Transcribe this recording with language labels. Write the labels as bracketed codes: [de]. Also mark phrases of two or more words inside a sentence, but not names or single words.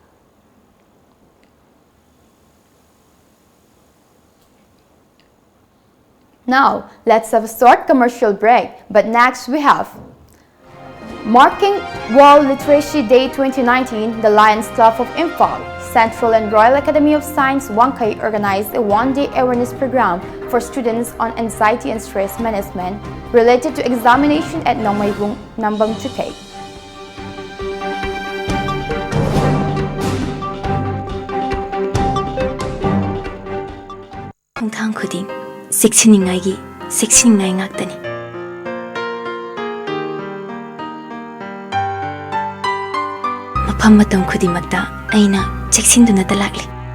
[en] Now, let's have a short commercial break, but next we have marking World Literacy Day 2019, the Lions Club of Imphal, Central and Royal Academy of Science, Wangkai organized a one-day awareness program for students on anxiety and stress management related to examination at TOMTV. [mni] Khongthang khuding seksiningay ngaktani. Mafam matam khudimakta aina cheksinduna talakli.